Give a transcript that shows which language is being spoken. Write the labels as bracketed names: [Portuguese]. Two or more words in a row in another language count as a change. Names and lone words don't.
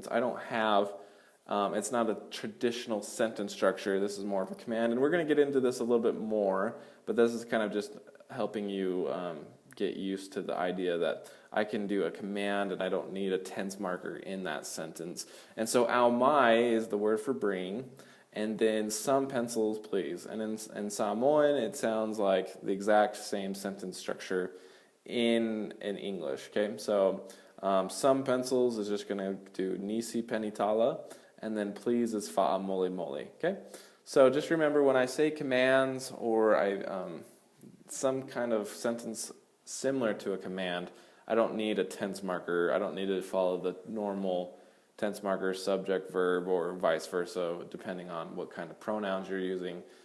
[English] I don't have, it's not a traditional sentence structure. This is more of a command. And we're going to get into this a little bit more, but this is kind of just helping you get used to the idea that I can do a command and I don't need a tense marker in that sentence. And so [Samoan] ao mai [English] is the word for bring, and then some pencils, please. And in Samoan, it sounds like the exact same sentence structure in English, okay? So some pencils is just going to do [Samoan] nisi penitala, [English] and then please is [Samoan] fa'a mole mole, [English] okay? So just remember when I say commands or some kind of sentence similar to a command, I don't need a tense marker. I don't need to follow the normal tense marker, subject, verb, or vice versa, depending on what kind of pronouns you're using.